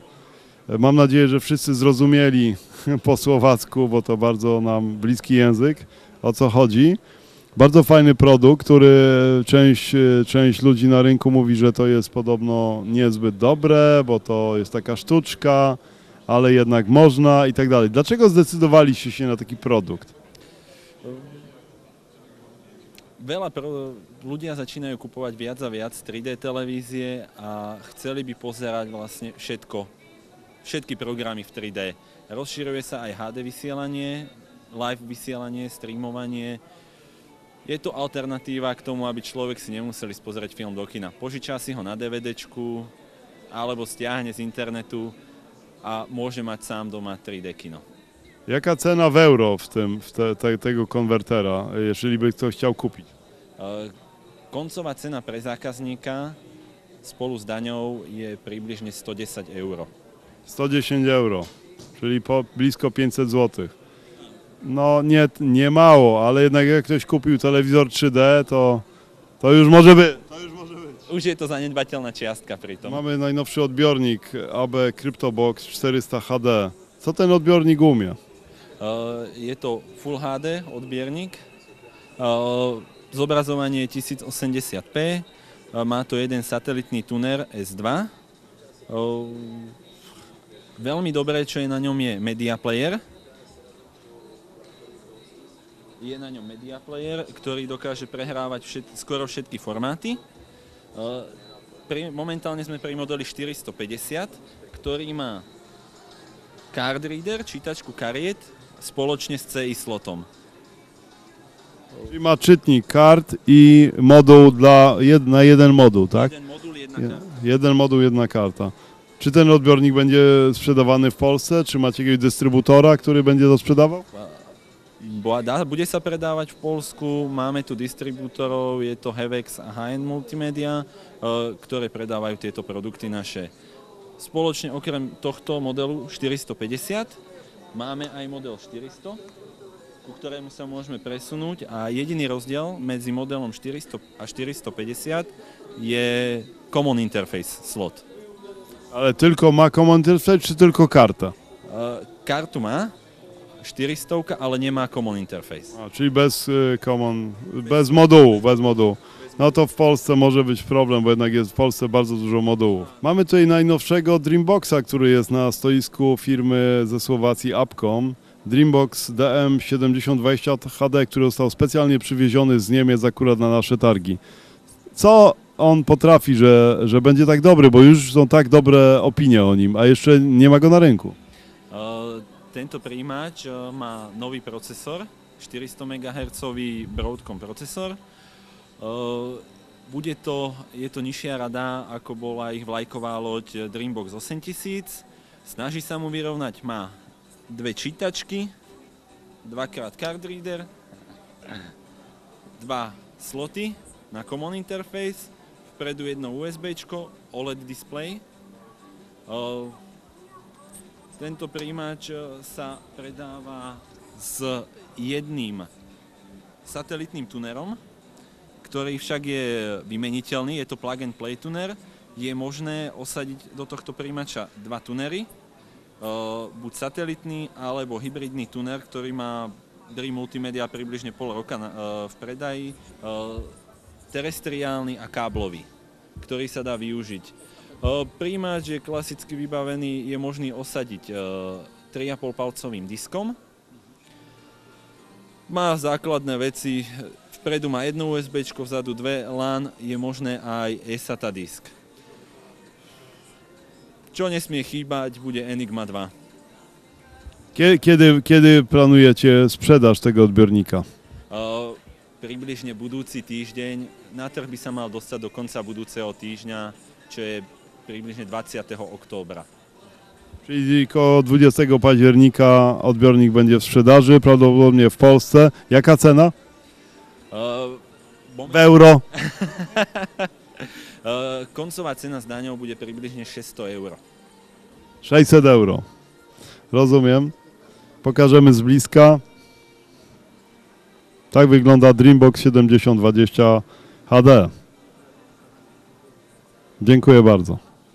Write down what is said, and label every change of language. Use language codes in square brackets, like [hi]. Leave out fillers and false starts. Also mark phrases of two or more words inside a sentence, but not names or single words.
[pl] Mam nadzieję, że wszyscy zrozumieli po słowacku, bo to bardzo nam bliski język, o co chodzi. Bardzo fajny produkt, który część ludzi na rynku mówi, że to jest podobno niezbyt dobre, bo to jest taka sztuczka, ale jednak można i tak dalej. Dlaczego zdecydowaliście się na taki produkt? [sk] Ľudia začínajú kupovať viac a viac 3D televízie a chceli by pozerať vlastne všetky programy v 3D. Rozširuje sa aj HD vysielanie, live vysielanie, streamovanie. Je to alternatíva k tomu, aby človek si nemusel ísť pozerať film do kina. Požičá si ho na DVDčku alebo stiahne z internetu a môže mať sám doma 3D kino. [pl] Jaka cena w euro tego konwertera, jeżeli by ktoś chciał kupić? [sk] Koncová cena pre zákazníka spolu s daňou je približne 110 €. [pl] 110 euro, czyli blisko 500 zł. No nie mało, ale jednak jak ktoś kupił telewizor 3D, to już może być. [sk] Už je to zanedbateľná čiastka pri tom. [pl] Mamy najnowszy odbiornik AB CryptoBox 400 HD. Co ten odbiornik umie? [sk] Je to Full HD odbiernik, zobrazovanie 1080p, má to jeden satelitný tuner S2. Veľmi dobré, čo je na ňom, je Media Player. Je na ňom Media Player, ktorý dokáže prehrávať skoro všetky formáty. Momentálne sme pri modeli 450, ktorý má [en] card reader, [sk] čítačku kariet, spoločne s CI slotom. [pl] Czyli ma czytnik kart i moduł na jeden moduł, tak? [sk] Jeden modul, jedna karta. [pl] Jeden moduł, jedna karta. Czy ten odbiornik będzie sprzedawany w Polsce? Czy macie jakiegoś dystrybutora, który będzie to sprzedawał? [sk] Bude sa predávať v Poľsku, máme tu distribútorov, je to Hevex a HN Multimedia, ktoré predávajú tieto produkty naše. Spoločne okrem tohto modelu 450 máme aj model 400, ku ktorému sa môžeme presunúť a jediný rozdiel medzi modelom 400 a 450 je [en] Common Interface [sk] slot. [pl] Ale tylko ma [en] Common Interface, [pl] czy tylko karta? [sk] Kartu má 400, ale nemá [en] Common Interface. [pl] Czyli bez modułu. No to w Polsce może być problem, bo jednak jest w Polsce bardzo dużo modułów. Mamy tutaj najnowszego Dreamboxa, który jest na stoisku firmy ze Słowacji Appcom. Dreambox DM7020 HD, który został specjalnie przywieziony z Niemiec akurat na nasze targi. Co on potrafi, że będzie tak dobry, bo już są tak dobre opinie o nim, a jeszcze nie ma go na rynku? [sk] Tento príjimač má nový procesor, 400 MHz Broadcom procesor. Je to nižšia rada, ako bola ich vlajková loď Dreambox 8000. Snaží sa mu vyrovnať, má dve čítačky, dvakrát [en] card reader, [sk] dva sloty na [en] Common Interface, [sk] vpredu jedno USBčko, OLED display. Tento príjimač sa predáva s jedným satelitným tunerom, ktorý však je vymeniteľný, je to [en] plug and play [sk] tuner. Je možné osadiť do tohto príjimača dva tunery, buď satelitný alebo hybridný tuner, ktorý má DRI Multimedia približne pol roka v predaji, terestriálny a káblový, ktorý sa dá využiť. Príjimač je klasicky vybavený, je možný osadiť 3,5 palcovým diskom. Má základné veci, vpredu má jedno USBčko, vzadu dve LAN, je možné aj eSATA disk. Čo nesmie chýbať, bude Enigma 2. [pl] Kiedy planujecie sprzedaż tego odbiornika? [sk] Približne budúci týždeň. Na trh by sa mal dostať do konca budúceho týždňa, čo je približne 20. októbra. [pl] Czyli koło 20 października odbiornik będzie w sprzedaży, prawdopodobnie w Polsce. Jaka cena? W euro? Koncová cena s daňou bude približne 600 eur. 600 euro. Rozumiem. Pokażemy z bliska. Tak wygląda Dreambox 7020 HD. Dziękuję bardzo.